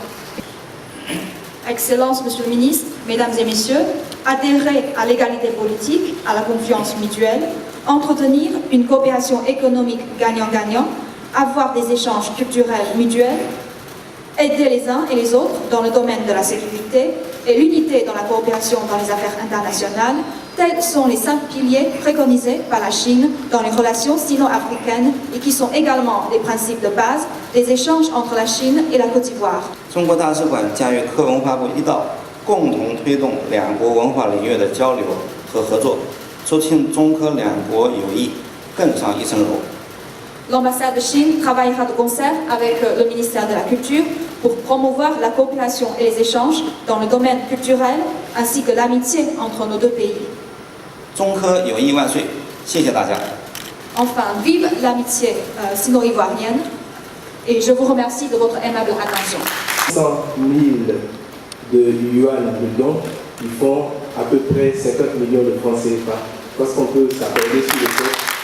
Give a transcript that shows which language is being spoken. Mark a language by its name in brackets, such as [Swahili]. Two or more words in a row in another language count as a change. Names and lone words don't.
[French] Excellence Monsieur le Ministre, Mesdames et Messieurs, adhérer à l'égalité politique, à la confiance mutuelle, entretenir une coopération économique gagnant-gagnant, avoir des échanges culturels mutuels, aider les uns et les autres dans le domaine de la sécurité et l'unité dans la coopération dans les affaires internationales, tels sont les 5 piliers préconisés par la Chine dans les relations sino-africaines et qui sont également les principes de base des échanges entre la Chine et la Côte d'Ivoire. [Chinese] 中国大使馆将与科文化部一道，共同推动两国文化领域的交流和合作，促进中科两国友谊更上一层楼。 [French] L'ambassade de Chine travaillera de concert avec le ministère de la Culture pour promouvoir la coopération et les échanges dans le domaine culturel ainsi que l'amitié entre nos deux pays. [Chinese] 中科友谊万岁！谢谢大家。 [French] Enfin, vive l'amitié sino-ivoirienne et je vous remercie de votre aimable attention. 100 000 de yuan de dons qui font à peu près 50 millions de francs CFA. Parce qu'on peut s'accorder sur le fait.